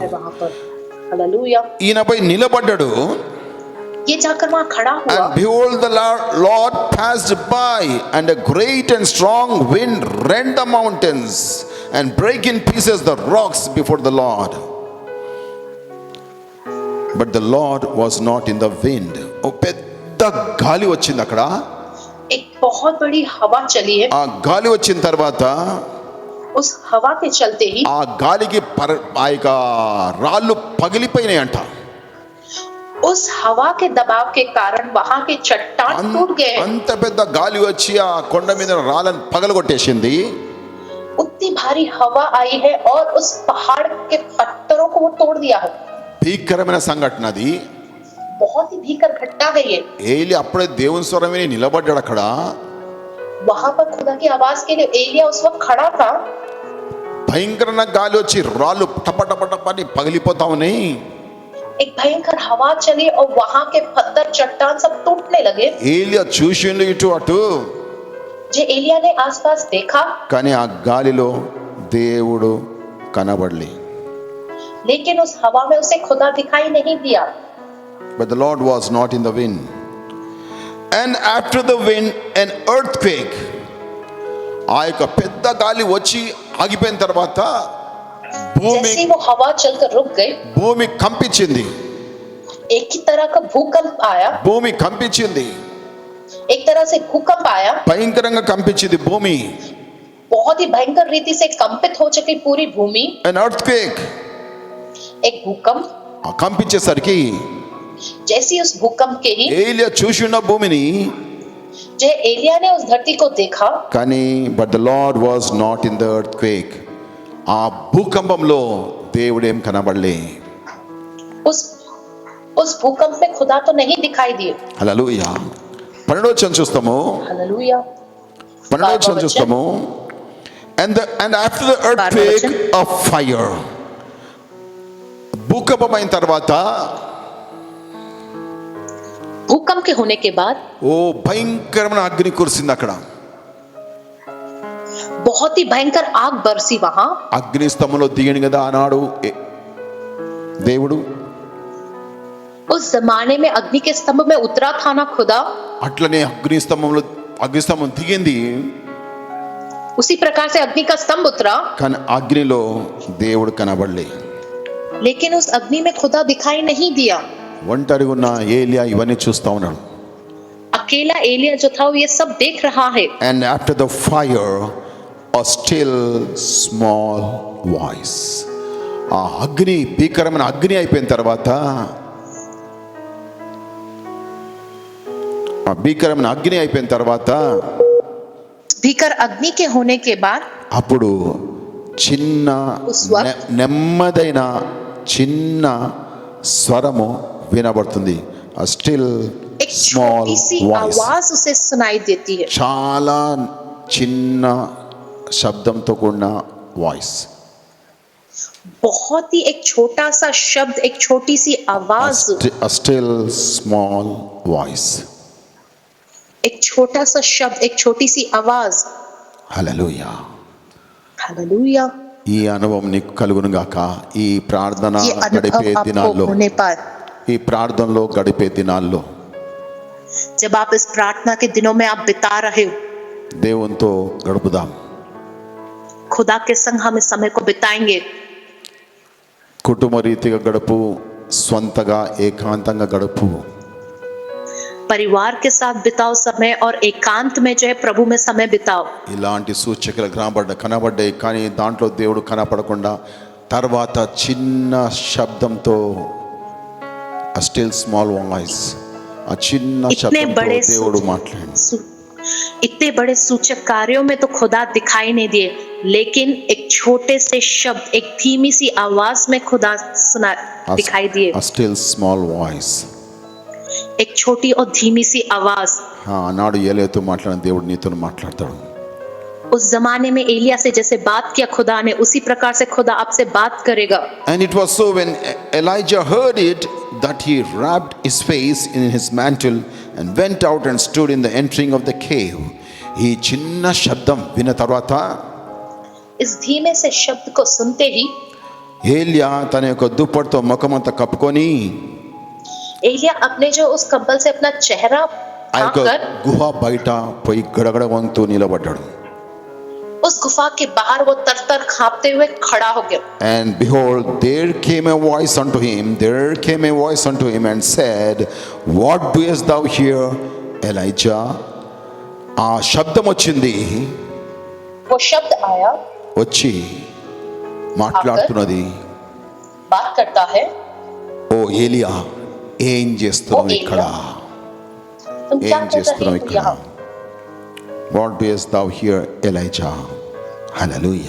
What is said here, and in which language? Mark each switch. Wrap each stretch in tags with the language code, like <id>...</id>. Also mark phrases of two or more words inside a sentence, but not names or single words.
<hi>है वहां पर। हालेलुया।</hi> <te>ఈయనపై నిలబడ్డాడు.</te> <hi>ये जाकर वहां खड़ा हुआ,</hi> <en>And behold, the Lord passed by, and a great and strong wind rent the mountains and break in pieces the rocks before the Lord. But the Lord was not in the wind.</en> <te>ఓ పెద్ద గాలి వచ్చింది అక్కడ.</te> <hi>एक बहुत बड़ी हवा चली है।</hi> <te>ఆ గాలి వచ్చిన తర్వాత</te> <hi>उस हवा के चलते ही</hi> <te>ఆ గాలికి ఆ యొక్క రాళ్ళు పగిలిపోయినాయి అంట.</te> <hi>उस हवा के दबाव के कारण वहां के चट्टान टूट गए हैं।</hi> <te>అంత పెద్ద గాలి వచ్చి ఆ కొండ మీద రాళ్ళను పగలగొట్టేసింది.</te> <hi>उतनी भारी हवा आई है और उस पहाड़ के पत्थरों को वो तोड़ दिया है।</hi> <te>భీకరమైన సంఘటన అది.</te> <hi>बहुत ही भीकर घटना है ये।</hi> <te>ఏలి అప్పుడే దేవుని స్వరం విని నిలబడ్డాడు అక్కడ.</te> <hi>वहां पर खुदा की आवाज के लिए एलिया उस वक्त खड़ा था।</hi> <te>భయంకరమైన గాలి వచ్చి రాళ్ళు టపటపటపని పగిలిపోతా ఉన్నాయి.</te> <hi>एक भयंकर हवा चली और वहां के पत्थर चट्टान सब टूटने लगे।</hi> <te>ఏలియా చూసిండు ఇటు అటు,</te> <hi>जो एलिया ने आसपास देखा,</hi> <te>కానీ ఆ గాలిలో దేవుడు కనబడలే.</te> <hi>लेकिन उस हवा में उसे खुदा दिखाई नहीं दिया।</hi> <en>But the Lord was not in the wind. And after the wind an earthquake.</en> <te>ఆ యొక్క పెద్ద గాలి వచ్చి ఆగిపోయిన తర్వాత భూమి</te> <hi>जैसे वो हवा चलकर रुक गई,</hi> <te>భూమి కంపించింది.</te> <hi>एक ही तरह का भूकंप आया।</hi> <te>భూమి కంపించింది,</te> <hi>एक तरह से भूकंप आया,</hi> <te>భయంకరంగా కంపించింది భూమి.</te> <hi>बहुत बहुत ही भयंकर रीति से कंपित हो चुकी पूरी भूमि,</hi> <en>an earthquake.</en> <hi>एक भूकंप,</hi> <te>ఆ కంపించేసరికి</te> <hi>जैसी उस भूकंप के ही</hi> <te>ఏలియా చూసిన భూమిని,</te> <hi>जो एलिया ने उस धरती को देखा,</hi> <en>కానీ but the Lord was not in the earthquake.</en> <te>ఆ భూకంపంలో దేవుడు ఏం కనబడలే.</te> <hi>उस भूकंप में खुदा तो नहीं दिखाई दिए.</hi> <te>హల్లెలూయా. 12వ వచనం చూస్తాము.</te> <hi>हालेलुया.</hi> <te>12వ వచనం చూస్తాము.</te> <en>And after the earthquake of fire,</en> <te>భూకంపం అయిన తర్వాత,</te> <hi>भूकंप के होने के बाद</hi> <te>ఓ భయంకరమైన అగ్ని కురిసింది అక్కడ.</te> <hi>बहुत ही भयंकर आग बरसी वहां.</hi> <te>అగ్ని స్తంభంలో దిగని కదా ఆనాడు దేవుడు.</te> <hi>उस जमाने में अग्नि के स्तंभ में उतरा था ना खुदा,</hi> <te>అట్లనే అగ్నిస్తంభం దిగింది.</te> <hi>उसी प्रकार से अग्नि का स्तंभ उतरा,</hi> <te>కానీ అగ్నిలో దేవుడు కనబడలే.</te> <hi>लेकिन उस अग्नि में खुदा दिखाई नहीं दिया.</hi> <te>ఒంటరిగా ఉన్న ఏలియా ఇవన్నీ చూస్తా ఉన్నాడు.</te> <hi>अकेला एलिया जो था वो ये सब देख रहा है.</hi> <en>And after the fire, a still small voice.</en> <te>ఆ అగ్ని భీకరమైన అగ్ని అయిపోయిన తర్వాత,</te> <hi>भीकर अग्नि के होने के बाद</hi> <te>అప్పుడు చిన్న నెమ్మదైన చిన్న స్వరము వినబడుతుంది.</te> <en>a still</en> <hi>एक</hi> <en>small</en> <hi>छोटी सी</hi> <en>voice.</en> <hi>आवाज उसे सुनाई देती है.</hi> <te>చాలా చిన్న శబ్దంతో కూడిన వాయిస్.</te> <hi>बहुत ही एक छोटा सा शब्द, एक छोटी सी आवाज,</hi> <en>a still small voice.</en> <hi>एक छोटा सा शब्द, एक छोटी सी आवाज.</hi> <te>హల్లెలూయా.</te> <hi>हालेलुया.</hi> <te>ఈ అనుభవం నీకు కలుగును గాక. ఈ ప్రార్థన</te> <hi>ये</hi> <te>గడిపే</te> <hi>अनुभव आपको</hi> <te>దినాల్లో,</te> <hi>होने पर,</hi> <te>ఈ ప్రార్థనలో గడిపే దినాల్లో</te> <hi>जब आप इस प्रार्थना के दिनों में आप बिता रहे हो,</hi> <te>దేవునితో గడుపుదాం.</te> <hi>खुदा के संग हम इस समय को बिताएंगे.</hi> <te>కుటుంబ రీతిగా గడుపు, స్వంతగా ఏకాంతంగా గడుపు.</te> <hi>परिवार के साथ बिताओ समय और एकांत में जो है प्रभु में समय बिताओ.</hi> <te>ఇలాంటి సూచకలు కనబడ్డాయి, కానీ దాంట్లో దేవుడు కనపడకుండా తర్వాత చిన్న శబ్దంతో,</te> <en>a still small voice,</en> <te>ఆ చిన్న శబ్దంతో దేవుడు మాట్లాడు.</te> <hi>इतने बड़े सूचक कार्यों में तो खुदा दिखाई नहीं दिए, लेकिन एक छोटे से शब्द, एक धीमी सी आवाज में खुदा सुना दिखाई दिए.</hi> <en>a still small voice.</en> <hi>एक छोटी और धीमी सी आवाज.</hi> <te>ఆనాడు ఏలియాతో మాట్లాడిన దేవుడు నీతో మాట్లాడతాడు.</te> <hi>उस जमाने में एलिया से जैसे बात किया खुदा ने, उसी प्रकार से खुदा आपसे बात करेगा.</hi> <en>And it was so when Elijah heard it that he wrapped his face in his mantle and went out and stood in the entering of the cave.</en> <te>ఈ చిన్న శబ్దం విన్న తర్వాత</te> <hi>इस धीमे से शब्द को सुनते ही</hi> <te>ఏలియా తన యొక్క దుప్పటితో ముఖమంతా కప్పుకొని</te> <hi>एलिया अपने जो उस कंबल से अपना चेहरा</hi> <te>ఆ యొక్క</te> <hi>ढांकर</hi> <te>గుహ బయట పోయి గడగడ వంతు నిలబడ్డాడు.</te> <hi>उस गुफा के बाहर वो तर कांपते हुए खड़ा हो गया.</hi> <en>And behold, there came a voice unto him and said, what doest thou here, Elijah?</en> <te>ఆ శబ్దం వచ్చింది,</te> <hi>वो शब्द आया,</hi> <te>వచ్చి మాట్లాడుతున్నది,</te> <hi>बात करता है,</hi> <te>ఓ ఏలియా ఏం చేస్తున్నావు ఇక్కడ?</te> <hi>तुम क्या</hi> <te>ఏం</te> <hi>कर</hi> <te>చేస్తున్నావు</te> <hi>रहे हो</hi> <te>ఇక్కడ?</te> <hi>यहाँ?</hi> <en>What doest thou here, Elijah? Hallelujah.</en>